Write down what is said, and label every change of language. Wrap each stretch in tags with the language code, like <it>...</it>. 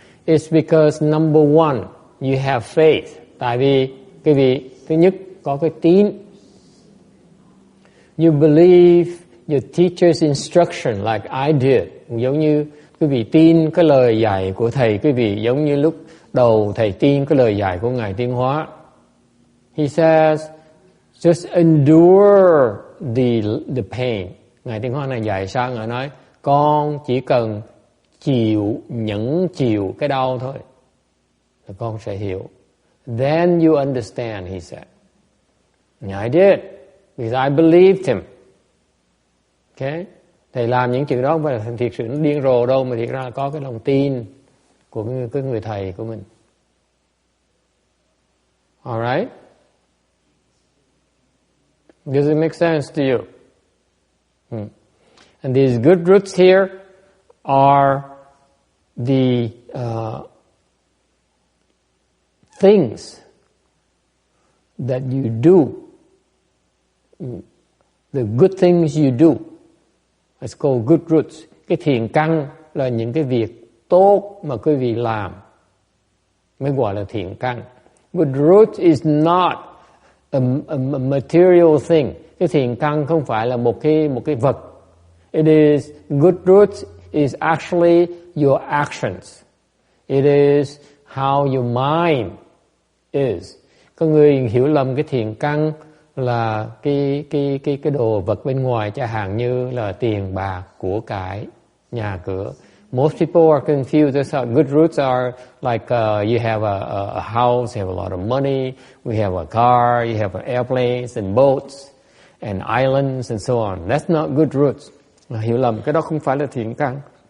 <en>It's because number one, you have faith.</en> <vi>Tại vì quý vị thứ nhất có cái tín.</vi> <en>You believe your teacher's instruction like I did.</en> <vi>Giống như quý vị tin cái lời dạy của thầy quý vị, giống như lúc đầu thầy tin cái lời dạy của Ngài Tiến Hóa.</vi> <en>He says, just endure the pain.</en> <vi>Ngài Tiến Hóa này dạy sao? Ngài nói, con chỉ cần nhẫn chịu cái đau thôi, là con sẽ hiểu.</vi> <en>Then you understand, he said. And I did, because I believed him. Okay?</en> <vi>Thầy làm những chuyện đó không phải là thiệt sự nó điên rồ đâu, mà thiệt ra là có cái lòng tin của cái người thầy của mình.</vi> <en>Alright? Does it make sense to you? And these good roots here are the things that you do. The good things you do. It's called good roots.</en> <vi>Cái thiền căn là những cái việc tốt mà quý vị làm mới gọi là thiền căn.</vi> <en>Good root is not a material thing.</en> <vi>Cái thiền căn không phải là một cái vật.</vi> <en>It is good roots is actually your actions. It is how your mind is.</en> <vi>Có người hiểu lầm cái thiền căn là cái đồ vật bên ngoài, chẳng hạn như là tiền bạc, của cải, nhà cửa.</vi> <en>Most people are confused. That's how good roots are like you have a house, you have a lot of money, we have a car, you have airplanes and boats and islands and so on. That's not good roots.</en> <vi>Hiểu lầm, cái đó không phải là thiện căn.</vi>